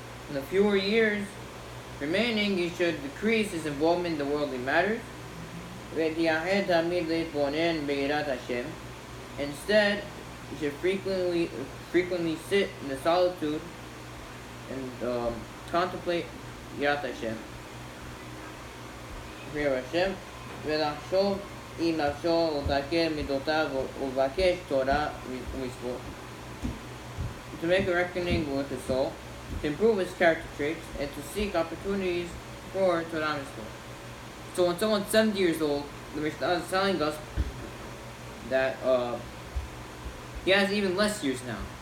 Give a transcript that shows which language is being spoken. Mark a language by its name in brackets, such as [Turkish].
[English] In the fewer years remaining, he should decrease his involvement in the worldly matters. [Hebrew] ויתייחד תמיד להתבונן ביראת השם. [English] Instead, he should frequently sit in the solitude and contemplate יראת השם. [Hebrew] fear השם, ולחשוב עם נפשו ולתקן מידותיו ולבקש תורה ומצוות. [English] To make a reckoning with his soul, to improve his character traits, and to seek opportunities for Torah mitzvot. So when someone's 70 years old, the Mishnah is telling us that he has even less years now.